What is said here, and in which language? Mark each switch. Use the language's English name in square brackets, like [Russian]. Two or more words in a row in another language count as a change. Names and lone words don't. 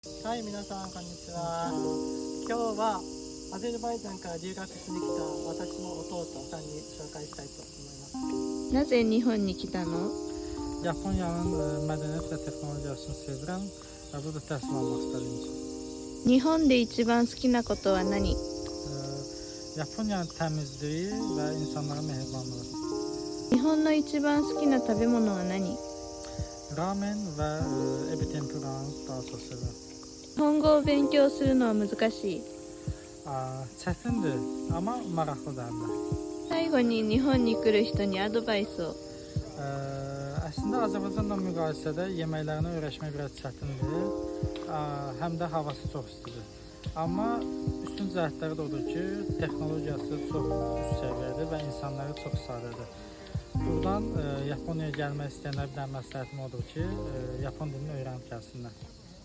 [Japanese] はい、皆さんこんにちは。今日はアゼルバイジャンから留学しに来た私の弟さんに紹介したいと思います。なぜ日本に来たの？ [Azerbaijani] Japonya'nın medeniyet ve teknolojisini sevirəm və burada təhsil almaq istədiyim üçün. [Japanese] 日本で一番好きなことは何？ [Azerbaijani] Yaponiyanın təmizliyi və insanlara mehribanlığı. [Japanese] 日本の一番好きな食べ物は何？ [Azerbaijani] Ramen və ebi tempuranı daha çox sevirəm. [Japanese] 日本語を勉強するのは難しい。 [Azerbaijani] Çətindir, amma maraqlıdır həm də. [Japanese] 最後に日本に来る人にアドバイスを。 [Azerbaijani] Əslində Azərbaycanla müqayisədə yeməklərini öyrəşmək biraz çətindir. Həm də havası çox istidir. Amma üstün cəhətləri də odur ki, texnologiyası çox üst səviyyədir və insanları çox sadədir. Buradan Yaponiyaya gəlmək istəyənlər bir dənə məsləhətim odur ki, Yapon dilini öyrənib gəlsinlər.